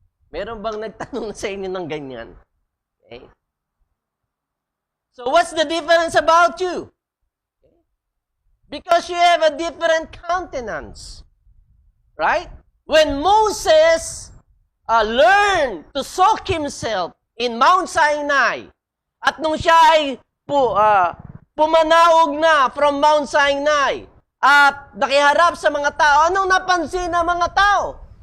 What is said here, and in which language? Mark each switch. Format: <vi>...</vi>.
<tl>Meron bang nagtanong sa inyo ng ganyan? Okay.</tl> <en>So what's the difference about you? Okay. Because you have a different countenance. Right? When Moses learned to soak himself in Mount Sinai,</en> <tl>at nung siya ay pumanaog na from Mount Sinai, at nakiharap sa mga tao, anong napansin ng mga tao?</tl>